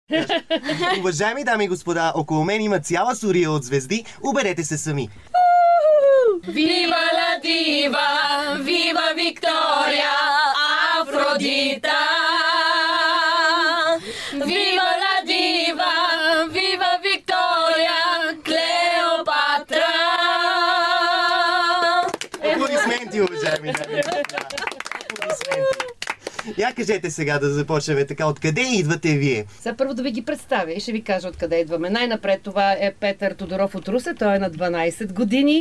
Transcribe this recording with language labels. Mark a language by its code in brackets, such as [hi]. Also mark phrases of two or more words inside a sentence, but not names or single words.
[bg] Уважаеми дами и господа, около мен има цяла сурия от звезди. Убедете се сами. [it] Viva la diva, viva Victoria, Afrodita. Viva la diva, viva Victoria, Cleopatra. [bg] Аплодисменти, уважаеми дами и господа. Аплодисменти. Я кажете сега да започнем така. Откъде идвате вие? Сега първо да ви ги представя и ще ви кажа откъде идваме. Най-напред това е Петър Тодоров от Русе. Той е на 12 години.